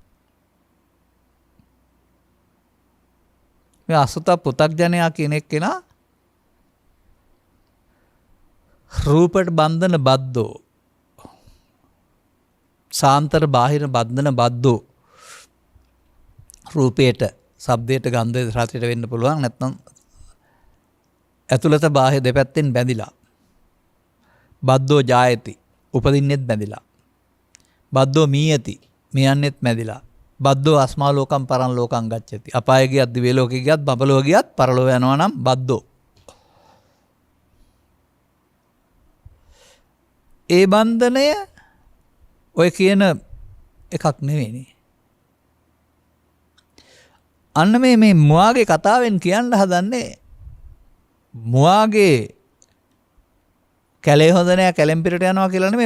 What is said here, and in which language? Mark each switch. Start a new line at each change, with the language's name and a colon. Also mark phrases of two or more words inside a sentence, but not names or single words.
Sinhala: මේ අසුත පුතග්ජනයා කියන එක්කෙනා රූපට බන්ධන බද්දෝ
Pali: සාන්තර බාහිර බන්ධන බද්දෝ
Sinhala: රූපයට, ශබ්දයට, ගන්ධයට, රසයට වෙන්න පුළුවන්. නැත්නම් ඇතුළත බාහිර දෙපැත්තෙන් බැඳිලා.
Pali: බද්දෝ ජායති
Sinhala: උපදින්නෙත් බැඳිලා.
Pali: බද්දෝ මීයති
Sinhala: මියන්නෙත් බැඳිලා.
Pali: බද්දෝ අස්මා ලෝකම් පරන් ලෝකම් ගච්ඡති.
Sinhala: අපාය ගියත්, දිව්‍ය ලෝකෙ ගියත්, බබලෝ ගියත් පරලෝ යනවා නම් බද්දෝ. ඒ බන්ධනය ඔය කියන එකක් නෙවෙයිනේ. අන්න මේ මුවාගේ කතාවෙන් කියන්න හදන්නේ මුවාගේ කැලේ හොඳ නෑ, කැලෙන් පිටට යනවා කියලා නෙමෙයි.